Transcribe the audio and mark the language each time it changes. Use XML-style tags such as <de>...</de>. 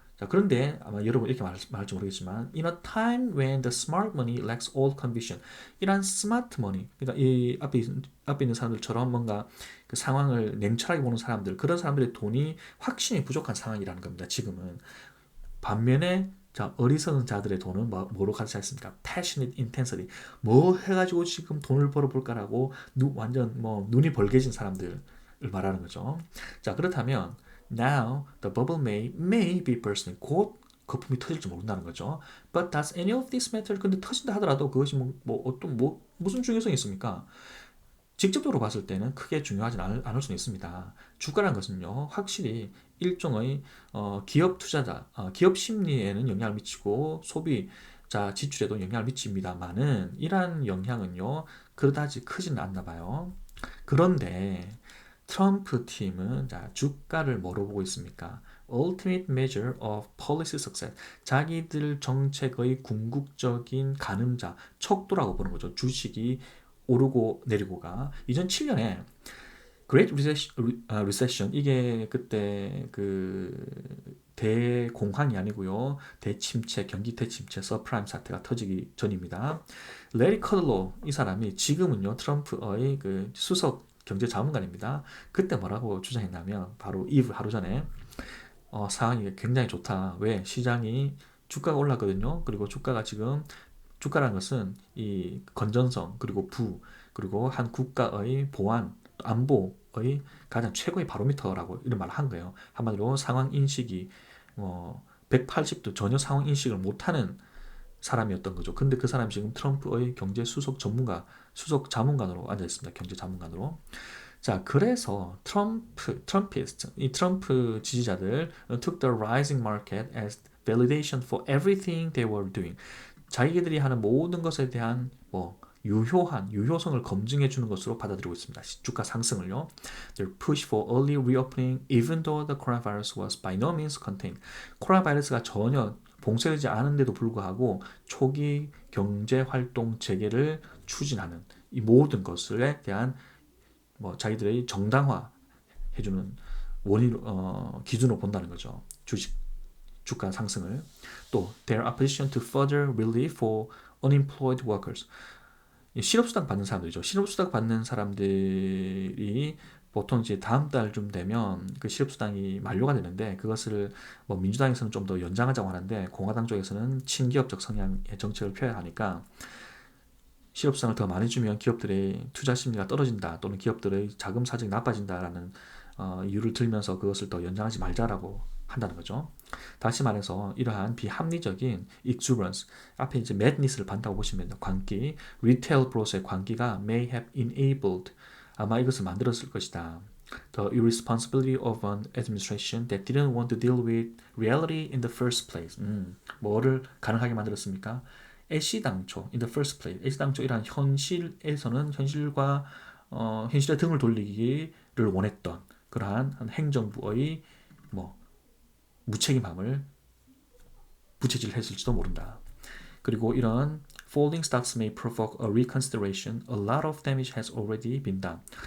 <ko>자, 그런데 아마 여러분 이렇게 말할지 모르겠지만</ko> <en>in a time when the smart money lacks all conviction,</en> <ko>이런 스마트 머니, 그러니까 이 앞에 있는 사람들처럼 뭔가 그 상황을 냉철하게 보는 사람들, 그런 사람들의 돈이 확신이 부족한 상황이라는 겁니다. 지금은. 반면에 자, 어리석은 자들의 돈은 뭐로 가득 찼습니까?</ko> <en>passionate intensity.</en> <ko>뭐 해가지고 지금 돈을 벌어볼까라고 완전 눈이 벌게진 사람들을 말하는 거죠. 자, 그렇다면</ko> <en>now the bubble may be bursting.</en> <ko>곧 거품이 터질지 모른다는 거죠.</ko> <en>But does any of this matter?</en> <ko>근데 터진다 하더라도 그것이 무슨 중요성이 있습니까? 직접적으로 봤을 때는 크게 중요하지 않을 수는 있습니다. 주가라는 것은요, 확실히 일종의 기업 투자자, 기업 심리에는 영향을 미치고 소비자 지출에도 영향을 미칩니다만은 이러한 영향은요 그다지 크지는 않나 봐요. 그런데 트럼프 팀은 자, 주가를 뭐로 보고 있습니까?</ko> <en>Ultimate measure of policy success.</en> <ko>자기들 정책의 궁극적인 가늠자, 척도라고 보는 거죠. 주식이 오르고 내리고가 2007년에 Great Recession 이게 그때 그 대공황이 아니고요. 대침체, 경기 대침체, 서프라임 사태가 터지기 전입니다. 레리 커들로 이 사람이 지금은요 트럼프의 그 수석 경제자문관입니다. 그때 뭐라고 주장했냐면 바로 이브 하루 전에 상황이 굉장히 좋다. 왜? 시장이 주가가 올랐거든요. 그리고 주가가 지금 주가라는 것은 이 건전성 그리고 그리고 한 국가의 보안 안보의 가장 최고의 바로미터라고 이런 말을 한 거예요. 한마디로 상황 인식이 180도 전혀 상황 인식을 못하는 사람이었던 거죠. 근데 그 사람이 지금 트럼프의 경제 수석 자문관으로 앉아 있습니다. 경제 자문관으로. 자, 그래서 트럼피스트, 이 트럼프 지지자들</ko> <en>took the rising market as validation for everything they were doing.</en> <ko>자기들이 하는 모든 것에 대한 유효성을 검증해 주는 것으로 받아들이고 있습니다. 주가 상승을요.</ko> <en>Their push for early reopening, even though the coronavirus was by no means contained.</en> <ko>코로나 바이러스가 전혀 봉쇄되지 않은데도 불구하고 초기 경제 활동 재개를 추진하는 이 모든 것에 대한 자기들의 정당화 해주는 기준으로 본다는 거죠. 주가 상승을. 또</ko> <en>their opposition to further relief for unemployed workers.</en> <ko>실업수당 받는 사람들이죠. 실업수당 받는 사람들이 보통 이제 다음 달쯤 되면 그 실업수당이 만료가 되는데 그것을 민주당에서는 좀 더 연장하자고 하는데 공화당 쪽에서는 친기업적 성향의 정책을 펴야 하니까 실업수당을 더 많이 주면 기업들의 투자 심리가 떨어진다 또는 기업들의 자금 사정이 나빠진다라는 이유를 들면서 그것을 더 연장하지 말자라고 한다는 거죠. 다시 말해서 이러한 비합리적인 exuberance, 앞에 이제 madness를 반다고 보시면 돼요. 광기,</ko> <en>retail growth</en> <ko>의 광기가</ko> <en>may have enabled,</en> <ko>아마 이것을 만들었을 것이다.</ko> <en>The irresponsibility of an administration that didn't want to deal with reality in the first place.</en> <ko>뭐를 가능하게 만들었습니까? 애시당초,</ko> <en>in the first place,</en> <ko>애시당초 이러한 현실에서는 현실에 등을 돌리기를 원했던 그러한 한 행정부의 무책임함을 부채질했을지도 모른다. 그리고 이런</ko> <en>falling stocks may provoke a reconsideration. A lot of damage has already been done.</en>